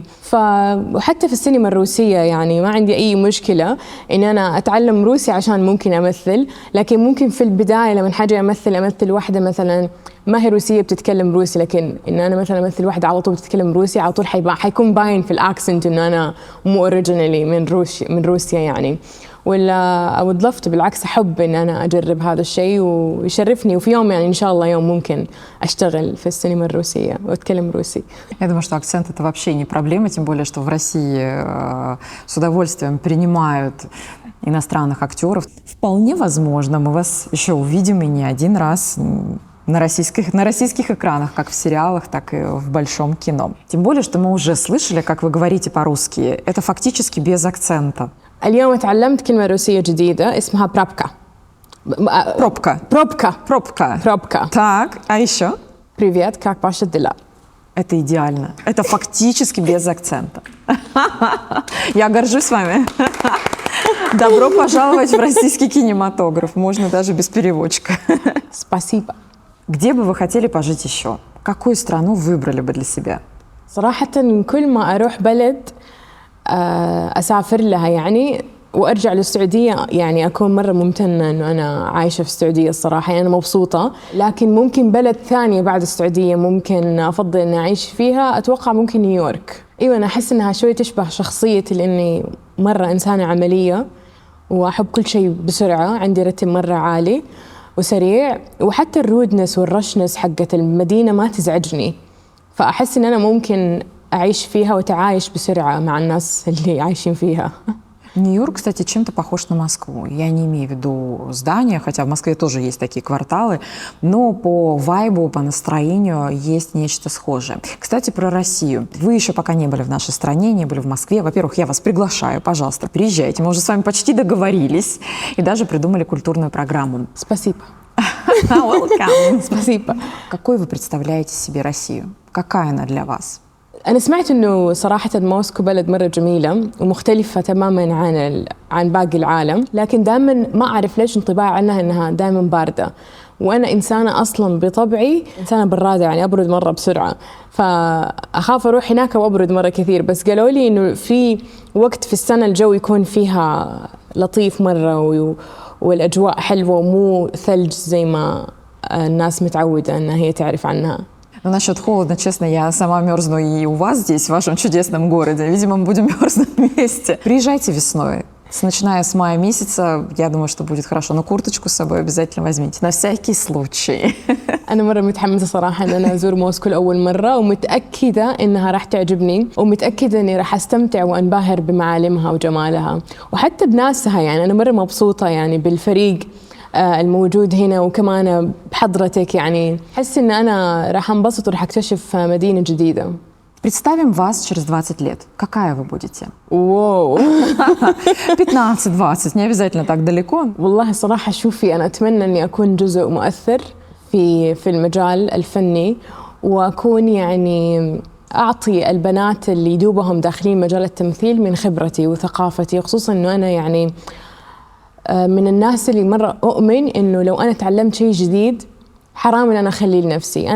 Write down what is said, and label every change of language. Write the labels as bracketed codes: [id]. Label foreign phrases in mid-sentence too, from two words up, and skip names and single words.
[ar] وحتى في السينما الروسية يعني ما عندي أي مشكلة إن أنا أتعلم روسي عشان ممكن أمثل، لكن ممكن في البداية لما حاجة أمثل واحدة مثلا ما هي روسية بتتكلم روسي، لكن إن أنا مثلا أمثل واحدة على طول بتتكلم روسي، على طول حيكون باين في الأكسنت إنه أنا مو أوريجينالي من روسيا يعني. [en] ولا I would love to، [ar] بالعكس أحب إن أنا أجرب هذا الشيء ويشرفني، وفي يوم يعني إن شاء الله يوم ممكن أشتغل في السينما الروسية وأتكلم روسي. [ru] Я думаю, что акцент — это вообще не проблема, тем более, что в России с удовольствием принимают иностранных актеров. Вполне возможно, мы вас еще увидим и не один раз на российских экранах, как в сериалах, так и в большом кино. Тем более, что мы уже слышали, как вы говорите по-русски. Это фактически без акцента. [ar] اليوم تعلمت كلمة روسية جديدة اسمها برابكا. [ru] Пробка. Пробка. Пробка. Пробка. Так, а еще? Привет, как ваши дела? Это идеально. Это фактически без акцента. Я горжусь вами. Добро пожаловать в российский кинематограф. Можно даже без переводчика. Спасибо. Где бы вы хотели пожить еще? Какую страну выбрали бы для себя? [ar] صراحة كل ما أروح بلد أسافر لها يعني وأرجع للسعودية يعني أكون مرة ممتنة إنه أنا عايشة في السعودية الصراحة، يعني أنا مبسوطة. لكن ممكن بلد ثانية بعد السعودية ممكن أفضل إني أعيش فيها، أتوقع ممكن نيويورك. أيوة أنا أحس إنها شوي تشبه شخصيتي لأني مرة إنسانة عملية وأحب كل شيء بسرعة، عندي رتم مرة عالي وسريع، وحتى [en] the rudeness and the rushness [ar] حقت المدينة ما تزعجني، فأحس إن أنا ممكن أعيش فيها وتعايش بسرعة مع الناس اللي عايشين فيها. [ru] Нью-Йорк, кстати, чем-то похож на Москву. Я не имею в виду здания, хотя в Москве тоже есть такие кварталы, но по вайбу, по настроению есть нечто схожее. Кстати, про Россию. Вы еще пока не были в нашей стране, не были в Москве. Во-первых, я вас приглашаю, пожалуйста, приезжайте. Мы уже с вами почти договорились и даже придумали культурную программу. Спасибо. Welcome. Спасибо. Какой вы представляете себе Россию? Какая она для вас? [ar] أنا سمعت إنه صراحة موسكو بلد مرة جميلة ومختلفة تماماً عن باقي العالم، لكن دائماً ما أعرف ليش انطباع عنها إنها دائماً باردة، وأنا إنسانة أصلاً بطبعي إنسانة برادة، يعني أبرد مرة بسرعة، فأخاف أروح هناك وأبرد مرة كثير. بس قالوا لي إنه في وقت في السنة الجو يكون فيها لطيف مرة والأجواء حلوة ومو ثلج زي ما الناس متعودة أنها هي تعرف عنها. [ru] Ну, насчет холода, честно, я сама мерзну и у вас здесь, в вашем чудесном городе. Видимо, мы будем мерзнуть вместе. Приезжайте весной. Начиная с мая месяца, я думаю, что будет хорошо. Но курточку с собой обязательно возьмите, на всякий случай. [ar] أنا مرة متحمسة صراحة إن أنا أزور موسكو لأول مرة، ومتأكدة إنها راح تعجبني، ومتأكدة إني راح أستمتع وأنبهر بمعالمها وجمالها وحتى بناسها. يعني أنا مرة مبسوطة يعني بالفريق الموجود هنا، وكمان بحضرتك. يعني أحس إن أنا راح أنبسط وراح أكتشف مدينة جديدة. [ru] Представим вас через 20 лет. Какая вы будете? واو 15-20, не обязательно так далеко. [ar] والله صراحة شوفي أنا أتمنى إني أكون جزء مؤثر في المجال الفني، وأكون يعني أعطي البنات اللي يدوبهم داخلين مجال التمثيل من خبرتي وثقافتي، خصوصاً إنه أنا يعني من الناس اللي مرة أؤمن إنه لو أنا تعلمت شيء جديد حرام إن أنا أخليه لنفسي.